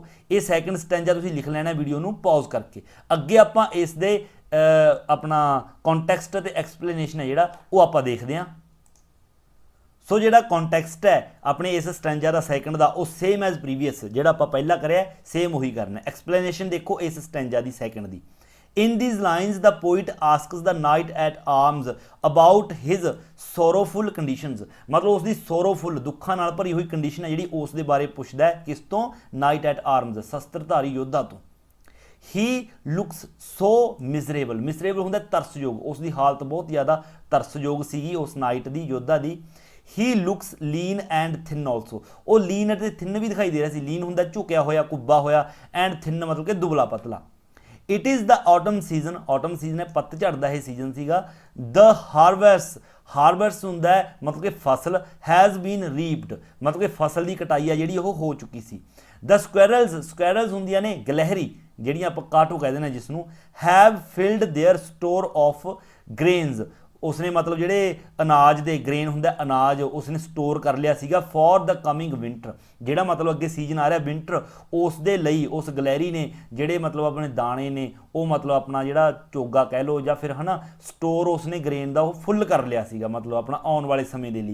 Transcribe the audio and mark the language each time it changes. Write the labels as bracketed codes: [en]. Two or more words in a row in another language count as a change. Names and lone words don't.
[pa] ਇਹ ਸੈਕਿੰਡ ਸਟੈਂਜਾ ਤੁਸੀਂ ਲਿਖ ਲੈਣਾ ਵੀਡੀਓ ਨੂੰ ਪੌਜ਼ ਕਰਕੇ। ਅੱਗੇ ਆਪਾਂ ਇਸ ਦੇ ਆਪਣਾ ਕੰਟੈਕਸਟ ਅਤੇ ਐਕਸਪਲੇਨੇਸ਼ਨ ਹੈ ਜਿਹੜਾ ਉਹ ਆਪਾਂ ਦੇਖਦੇ ਹਾਂ। ਸੋ ਜਿਹੜਾ ਕੰਟੈਕਸਟ ਹੈ ਆਪਣੇ ਇਸ ਸਟੈਂਜਾ ਦਾ ਸੈਕਿੰਡ ਦਾ, ਉਹ ਸੇਮ ਐਜ਼ ਪ੍ਰੀਵੀਅਸ, ਜਿਹੜਾ ਆਪਾਂ ਪਹਿਲਾਂ ਕਰਿਆ ਸੇਮ ਉਹੀ ਕਰਨਾ। ਐਕਸਪਲੇਨੇਸ਼ਨ ਦੇਖੋ ਇਸ ਸਟੈਂਜਾ ਦੀ ਸੈਕਿੰਡ ਦੀ। [en] In these lines, the poet asks the knight at arms about his sorrowful conditions, [pa] ਮਤਲਬ ਉਸਕੀ sorrowful ਦੁਖਾ ਨਾਲ ਭਰੀ ਹੋਈ ਕੰਡੀਸ਼ਨ ਹੈ ਜਿਹੜੀ ਉਸ ਦੇ ਬਾਰੇ ਪੁਛਦਾ ਹੈ ਕਿਸ ਤੋ [en] knight at arms [pa] ਸ਼ਸਤ੍ਰਧਾਰੀ ਯੋਧਾ ਤੋ। [en] He looks so miserable, miserable [pa] ਹੁੰਦਾ ਤਰਸਯੋਗ, ਉਸ ਦੀ ਹਾਲਤ ਬਹੁਤ ਜ਼ਿਆਦਾ ਤਰਸਯੋਗ ਸੀਗੀ ਉਸ ਨਾਈਟ ਦੀ ਯੋਧਾ ਦੀ। [en] He looks lean and thin also, [pa] ਉਹ lean ਅਤੇ thin ਵੀ ਦਿਖਾਈ ਦੇ ਰਿਹਾ ਸੀ। lean ਹੁੰਦਾ ਝੁਕਿਆ ਹੋਇਆ ਕੁੱਬਾ ਹੋਇਆ [en] and thin [pa] ਮਤਲਬ ਕਿ ਦੁਬਲਾ ਪਤਲਾ। [en] It is the autumn season, autumn season [pa] ਹੈ ਪਤਝੜ ਦਾ ਇਹ ਸੀਜ਼ਨ ਸੀਗਾ। [en] The harvest [pa] ਹੁੰਦਾ ਹੈ ਮਤਲਬ ਕਿ ਫਸਲ [en] has been reaped, [pa] ਮਤਲਬ ਕਿ ਫਸਲ ਦੀ ਕਟਾਈ ਆ ਜਿਹੜੀ ਉਹ ਹੋ ਚੁੱਕੀ ਸੀ। [en] The squirrels [pa] ਹੁੰਦੀਆਂ ਨੇ ਗਲਹਿਰੀ ਜਿਹੜੀਆਂ ਆਪਾਂ ਕਾਟੋ ਕਹਿੰਦੇ ਨੇ ਜਿਸ ਨੂੰ, [en] have filled their store of grains, [pa] ਉਸਨੇ ਮਤਲਬ ਜਿਹੜੇ ਅਨਾਜ ਦੇ ਗ੍ਰੇਨ ਹੁੰਦਾ ਅਨਾਜ ਉਸਨੇ ਸਟੋਰ ਕਰ ਲਿਆ ਸੀਗਾ [en] for the coming winter, [pa] ਜਿਹੜਾ ਮਤਲਬ ਅੱਗੇ ਸੀਜ਼ਨ ਆ ਰਿਹਾ ਵਿੰਟਰ ਉਸ ਦੇ ਲਈ ਉਸ ਗਲੈਰੀ ਨੇ ਜਿਹੜੇ ਮਤਲਬ ਆਪਣੇ ਦਾਣੇ ਨੇ ਉਹ ਮਤਲਬ ਆਪਣਾ ਜਿਹੜਾ ਚੋਗਾ ਕਹਿ ਲਓ ਜਾਂ ਫਿਰ ਹਨਾ ਸਟੋਰ ਉਸਨੇ ਗ੍ਰੇਨ ਦਾ ਉਹ ਫੁੱਲ ਕਰ ਲਿਆ ਸੀਗਾ ਮਤਲਬ ਆਪਣਾ ਆਉਣ ਵਾਲੇ ਸਮੇਂ ਦੇ ਲਈ।